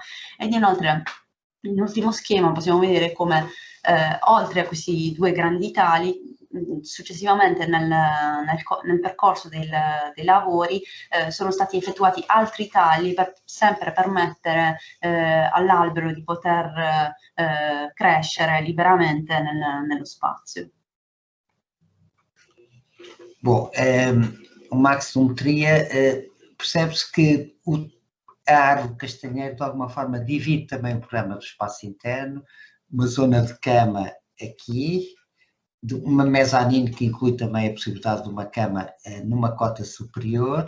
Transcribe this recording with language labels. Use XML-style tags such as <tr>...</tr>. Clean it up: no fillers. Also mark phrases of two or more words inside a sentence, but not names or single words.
<it>Ed inoltre nell'ultimo schema possiamo vedere come oltre a questi 2 grandi tagli, successivamente nel percorso dei lavori sono stati effettuati altri tagli per sempre permettere all'albero di poter crescere liberamente nello spazio.</it> <pt>Bom, o maxometria, percebe-se que a árvore castanheira de alguma forma divide também o programa do espaço interno, uma zona de cama aqui, uma mezanine que inclui também a possibilidade de uma cama numa cota superior.</pt>